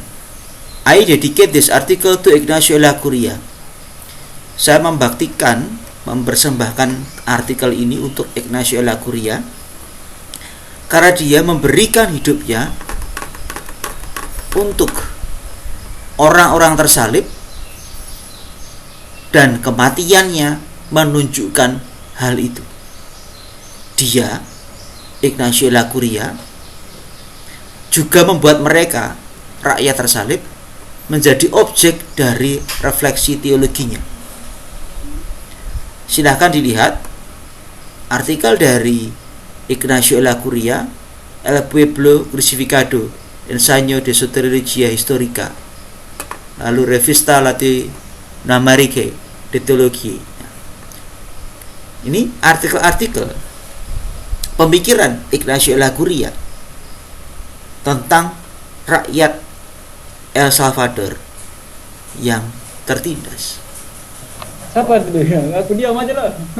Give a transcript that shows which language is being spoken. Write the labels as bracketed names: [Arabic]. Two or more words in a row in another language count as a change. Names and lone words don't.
[English] I dedicate this article to Ignacio Ellacuría. [Indonesian] Saya mempersembahkan artikel ini untuk Ignacio Ellacuría karena dia memberikan hidupnya untuk orang-orang tersalib dan kematiannya menunjukkan hal itu. Dia, Ignacio Ellacuría, juga membuat mereka, rakyat tersalib, menjadi objek dari refleksi teologinya. Silahkan dilihat artikel dari Ignacio Ellacuría, El Pueblo Crucificado, Ensayo de Soteriologia Histórica, lalu Revista Latinoamerica de Teologia. Ini artikel-artikel pemikiran Ignacio Ellacuría tentang rakyat El Salvador yang tertindas. Siapa itu? Aku diam aja lah.